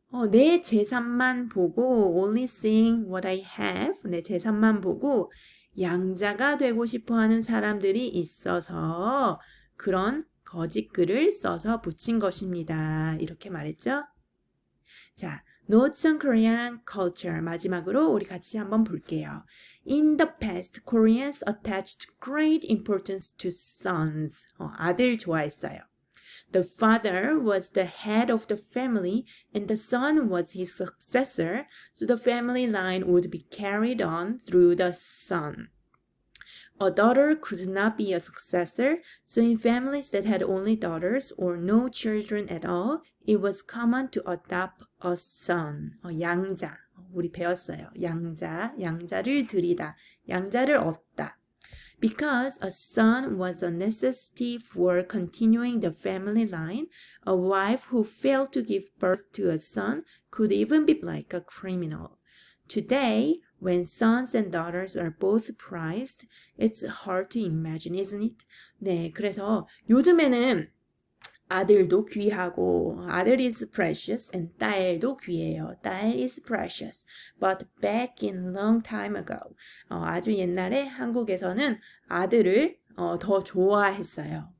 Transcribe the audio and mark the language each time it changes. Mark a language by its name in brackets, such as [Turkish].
[Korean] 내 재산만 보고 [English] only seeing what I have, [Korean] 내 재산만 보고 양자가 되고 싶어 하는 사람들이 있어서 그런 거짓 글을 써서 붙인 것입니다. 이렇게 말했죠? 자, Notes on Korean Culture 마지막으로 우리 같이 한번 볼게요. [English] In the past, Koreans attached great importance to sons. [Korean] 아들 좋아했어요. [English] The father was the head of the family and the son was his successor, so the family line would be carried on through the son. A daughter could not be a successor, so in families that had only daughters or no children at all, it was common to adopt a son. [Korean] 양자. 우리 배웠어요. 양자를 들이다. 양자를 얻다. [English] Because a son was a necessity for continuing the family line, a wife who failed to give birth to a son could even be like a criminal. Today, when sons and daughters are both prized, it's hard to imagine, isn't it? [Korean] 네, 그래서 요즘에는 아들도 귀하고 아들 is precious and 딸도 귀해요. [English] 딸 is precious. But back in long time ago, [Korean] 아주 옛날에 한국에서는 아들을 더 좋아했어요.